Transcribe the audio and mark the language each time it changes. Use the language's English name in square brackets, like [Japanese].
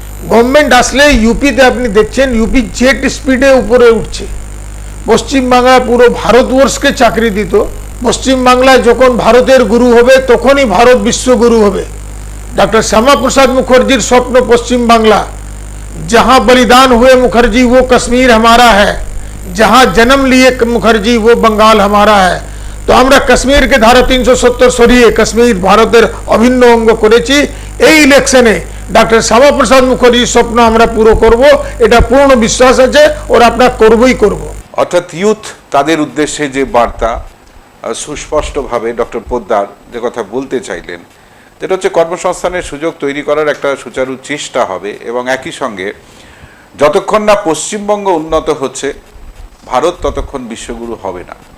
[Bangla] Government আসলে ইউপিতে আপনি দেখছেন ইউপি জেট স্পিডে উপরে উঠছে। পশ্চিমবাংলা পুরো ভারতবর্ষকে চাকরি দিত। পশ্চিমবাংলায় যখন ভারতের গুরু হবে তখনই ভারত বিশ্বগুরু হবে। ডক্টর শ্যামাপ্রসাদ মুখার্জির স্বপ্ন পশ্চিমবাংলা। [Hindi] जहां बलिदान हुए मुखर्जी वो कश्मीर हमारा है, जहां जन्म लिए मुखर्जी वो बंगाल हमारा है। [Bangla] तो আমরা কাশ্মীরকে ধারা 370 সরিয়ে কাশ্মীর ভারতের অভিন্ন অঙ্গ করেছি। এই ইলেকশনে ডক্টর শ্যামাপ্রসাদ মুখার্জির স্বপ্ন আমরা পুরো করব, এটা পূর্ণ বিশ্বাস আছে, ওর আমরা করবই করব। অর্থাৎ ইউথ, তাদের উদ্দেশ্যে যে বার্তা সুস্পষ্টভাবে ডক্টর পোদ্দার যে কথা বলতে চাইলেন, যেটা হচ্ছে কর্মসংস্থানের সুযোগ তৈরি করার একটা সুচারু চেষ্টা হবে, এবং একই সঙ্গে যতক্ষণ না পশ্চিমবঙ্গ উন্নত হচ্ছে ভারত ততক্ষণ বিশ্বগুরু হবে না।